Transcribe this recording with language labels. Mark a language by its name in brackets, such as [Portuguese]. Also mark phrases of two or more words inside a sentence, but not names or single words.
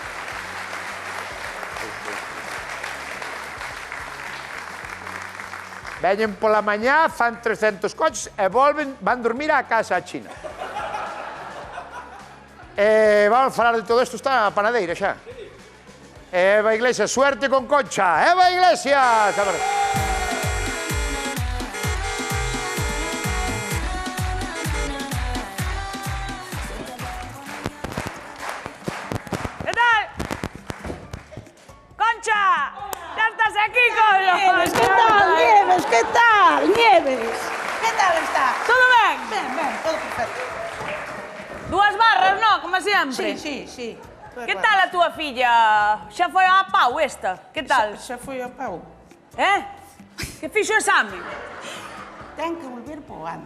[Galician] Veñen pola mañá, fan 300 coches e volven, van dormir á casa a China. Vamos a falar de todo isto, está a panadeira xa. [Spanish] Eva Iglesias, suerte con Concha. Eva Iglesias. ¿Qué tal? Concha, ya estás aquí, coño. Nieves, ¿qué tal, Nieves? ¿Qué tal, Nieves? ¿Qué tal está? [Galician] ¿Todo ben? Ben, todo perfecto. Dúas barras, non? Como sempre. Sí. Que tal a túa filla? Xa foi a pau esta? Que tal? Xa foi a pau. Que fixo o exame? Ten que volver po ano.